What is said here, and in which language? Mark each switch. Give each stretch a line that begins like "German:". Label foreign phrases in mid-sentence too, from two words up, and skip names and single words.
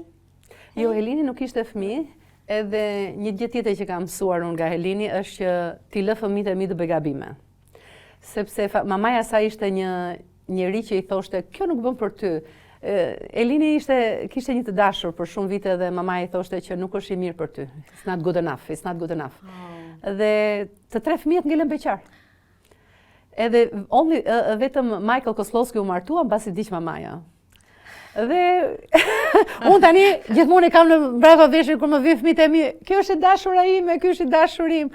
Albanian: Jo, Helini nuk ishte fëmijë, edhe një gjë tjetër që kam mësuar unë nga Helini është që ti lë fëmijët e mi të bëj gabime. Sepse mamaja sa ishte një njeri që i thoshte, kjo nuk bën për ty. Elini kishte një të dashur për shumë vite dhe mamaja i thoshte që nuk është i mirë për ty.
English: It's not good enough, it's not good enough.
Albanian: Dhe të 3 fëmijët ngelen beqar. Edhe vetëm Michael Koslowski u martua mbasi diq mamaja. Dhe unë tani gjithmonë i kam në brava veshën kur më vjen fëmijët e mi, kjo është e dashura ime, ky është i dashurim.